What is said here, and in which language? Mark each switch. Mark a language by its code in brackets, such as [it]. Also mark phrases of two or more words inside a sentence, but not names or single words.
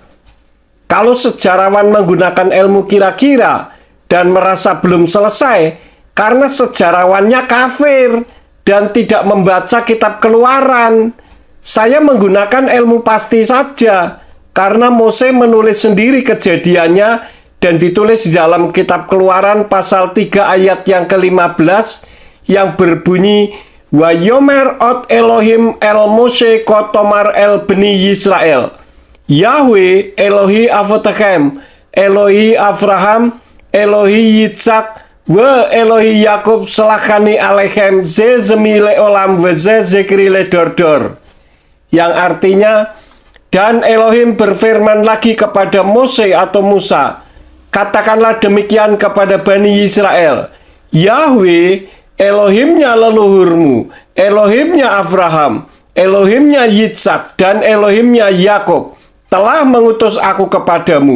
[id] Kalau sejarawan menggunakan ilmu kira-kira dan merasa belum selesai, karena sejarawannya kafir dan tidak membaca kitab Keluaran, saya menggunakan ilmu pasti saja, karena Mose menulis sendiri kejadiannya dan ditulis di dalam kitab Keluaran pasal 3 ayat yang ke-15 yang berbunyi, [he] ויאמר עוד אלהים אל משה כה תאמר אל בני ישראל, יהוה אלהי אבתיכם אלהי אברהם אלהי יצחק, ואלהי יעקב שלחני אליכם זה שמי לעלם וזה זכרי לדר דר. [id] Yang artinya, dan Elohim berfirman lagi kepada Mose atau Musa, katakanlah demikian kepada Bani Israel, Yahweh Elohimnya leluhurmu, Elohimnya Abraham, Elohimnya Yitzhak, dan Elohimnya Yakub telah mengutus aku kepadamu.